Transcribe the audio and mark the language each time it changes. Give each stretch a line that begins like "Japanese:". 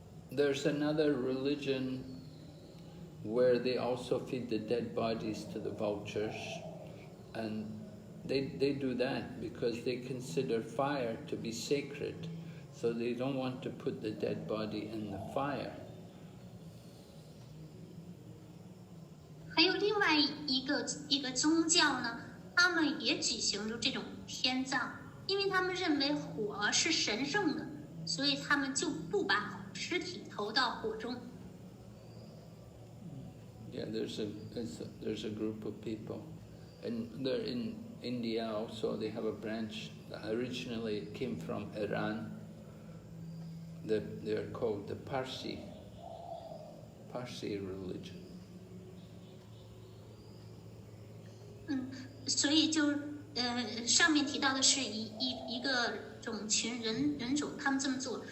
English: There's another religion where they also feed the dead bodies to the vultures, and they do that because they consider fire to be sacred, so they don't want to put the dead body in the fire.
Chinese: 还有另外一个宗教呢，他们也举行着这种天葬，因为他们认为火是神圣的，所以他们就不把尸体投到火中。
English: Yeah, there's a group of people, and they're in India also. They have a branch that originally came from Iran. They're called the Parsi religion.
Chinese: 所以就上面提到的是一个种群人种，他们这么做。